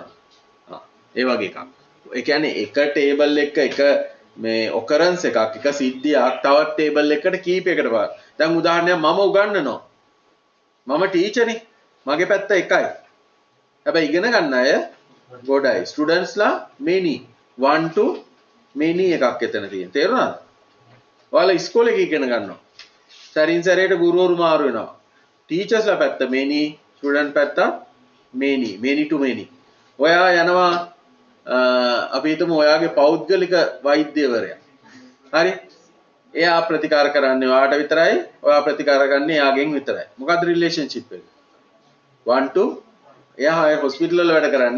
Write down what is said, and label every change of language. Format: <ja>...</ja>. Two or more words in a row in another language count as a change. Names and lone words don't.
<si>ඒ වගේ එකක්. ඒ කියන්නේ එක table එක මේ occurrence එකක් එක සිද්ධියක් තවත් table එකකට කීපයකට බලන්න. දැන් උදාහරණයක් මම උගන්වනවා. මම ටීචර් නේ. මගේ පැත්ත එකයි. හැබැයි ඉගෙන ගන්න අය ගොඩයි. ස්ටුඩන්ට්ස් ලා</si> <en>many 1 to many</en> <si>එකක් එතන තියෙන. තේරුණාද? ඔයාලා ඉස්කෝලේ ඉගෙන ගන්නවා. සරින් සරේට ගුරුවරු මාරු වෙනවා. ටීචර්ස් ලා පැත්ත many, ස්ටුඩන්ට් පැත්ත</si> <en>many to many.</en> <si>ඔයා යනවා අපි හිතමු ඔයාගේ පෞද්ගලික වෛද්‍යවරයා. හරි? එයා ප්‍රතිකාර කරන්නේ ඔයාට විතරයි. ඔයා ප්‍රතිකාර ගන්න එයාගෙන් විතරයි. මොකද්ද රිලේෂන්ෂිප් එක? 1 to එයා හොස්පිටල් වල වැඩ කරන්නේ.</si>